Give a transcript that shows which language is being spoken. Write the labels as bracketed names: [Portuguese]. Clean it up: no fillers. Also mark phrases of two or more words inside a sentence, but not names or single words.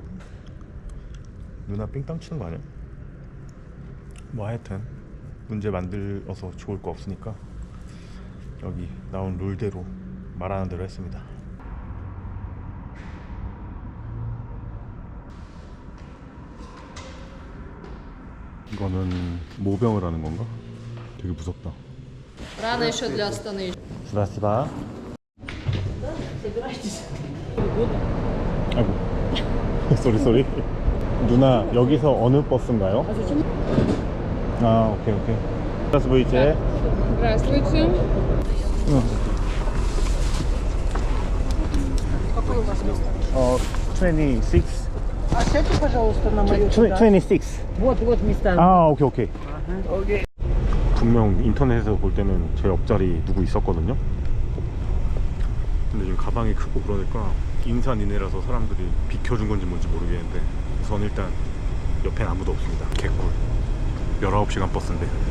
[Korean] 누나 삥땅 치는 거 아니야? 뭐 하여튼 문제 만들어서 좋을 거 없으니까 여기 나온 룰대로 말하는 대로 했습니다. 이거는 모병을 하는 건가? 되게 무섭다. [Russian] Рано еще для Астаны. [Korean] 스바스바. 아이고. 쏘리. 누나 여기서 어느 버스인가요? 오케이. [Russian] Здравствуйте. Здравствуйте. Какой у вас место? 26. А сядьте, пожалуйста, на мою. 26. Вот места. [Korean] 오케이. 분명 인터넷에서 볼 때는 제 옆자리 누구 있었거든요. 근데 지금 가방이 크고 그러니까 인산인해라서 사람들이 비켜준 건지 뭔지 모르겠는데 우선 일단 옆엔 아무도 없습니다. 개꿀. 19시간 버스인데.